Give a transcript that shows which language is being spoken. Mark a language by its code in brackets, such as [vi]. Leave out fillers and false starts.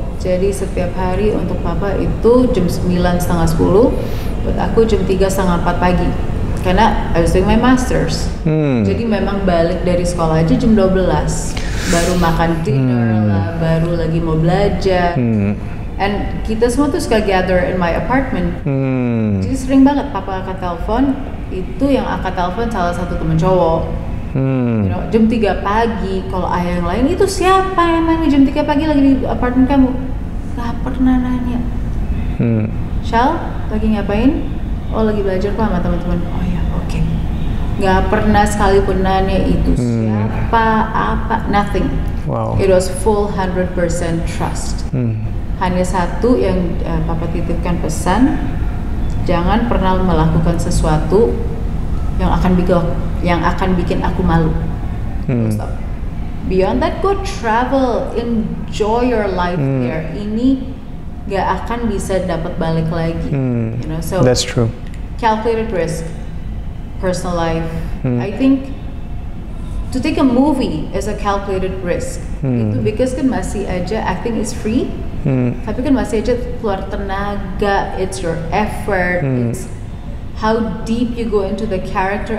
[id] Jadi setiap hari untuk papa itu jam 9:30, buat aku jam 3:30 pagi. [en] Karena I was doing my masters. [id] Jadi memang balik dari sekolah aja jam 12. Baru makan dinner lah, baru lagi mau belajar. [en] And [id] kita semua tuh suka [en] gather in my apartment. [id] Jadi sering banget papa angkat telepon, itu yang angkat telepon salah satu temen cowok. [en] You know, [id] jam 3 pagi, kalau ayah yang lain itu siapa yang main jam 3 pagi lagi di apartemen kamu? Gak pernah nanya. Shal, lagi ngapain? Oh lagi belajar kok sama teman-teman. Oh ya, oke. Gak pernah sekalipun nanya itu siapa, apa, nothing. [en] Wow. It was full 100% trust. [id] Hanya satu yang papa titipkan pesan, jangan pernah melakukan sesuatu yang akan bikin aku malu. [en] Stop. Beyond that, go travel, enjoy your life there. [id] Ini gak akan bisa dapat balik lagi. [en] You know, so that's true. Calculated risk, personal life. I think to take a movie is a calculated risk. [id] Itu [en] because [id] kan masih aja [en] acting is free. [id] Tapi kan masih aja keluar tenaga, [en] it's your effort, it's how deep you go into the character.